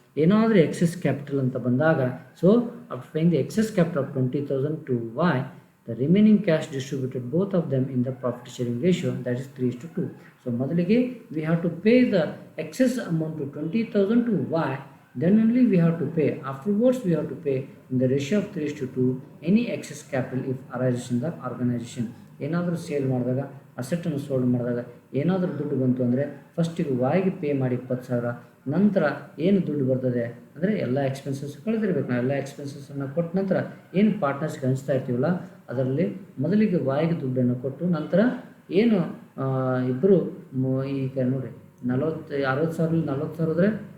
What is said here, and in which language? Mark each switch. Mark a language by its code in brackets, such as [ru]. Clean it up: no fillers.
[kn] ಏನಾದರೂ excess capital ಅಂತ ಬಂದಾಗ, [en] So after paying the excess capital of 20,000 to Y, the remaining cash distributed both of them in the profit sharing ratio, that is 3:2. [kn] So ಮೊದಲಿಗೆ [en] We have to pay the excess amount to 20,000 to Y, then only we have to pay. Afterwards we have to pay in the ratio of 3:2 any excess capital if arises in the organization. [kn] ಏನಾದರೂ sale ಮಾಡಿದಾಗ, ಅಸೆಟನ್ನು sold ಮಾಡಿದಾಗ ಏನಾದರೂ ದುಡ್ಡು ಬಂತು ಅಂದರೆ ಫಸ್ಟಿಗೆ ವಾಯ್ಗೆ pay ಮಾಡಿ 20,000, ನಂತರ ಏನು ದುಡ್ಡು ಬರ್ತದೆ ಅಂದರೆ ಎಲ್ಲ ಎಕ್ಸ್ಪೆನ್ಸಸ್ ಕಳೆದಿರ್ಬೇಕು. ನಾವು ಎಲ್ಲ ಎಕ್ಸ್ಪೆನ್ಸಸ್ಸನ್ನು ಕೊಟ್ಟ ನಂತರ ಏನು ಪಾರ್ಟ್ನರ್ಸ್ಗೆ ಹಂಚ್ತಾ ಇರ್ತೀವಲ್ಲ ಅದರಲ್ಲಿ ಮೊದಲಿಗೆ ವಾಯ್ಗೆ ದುಡ್ಡನ್ನು ಕೊಟ್ಟು, ನಂತರ ಏನು ಇಬ್ಬರು ಈಗ ನೋಡಿ 60,000 40,000 ಅಂದರೆ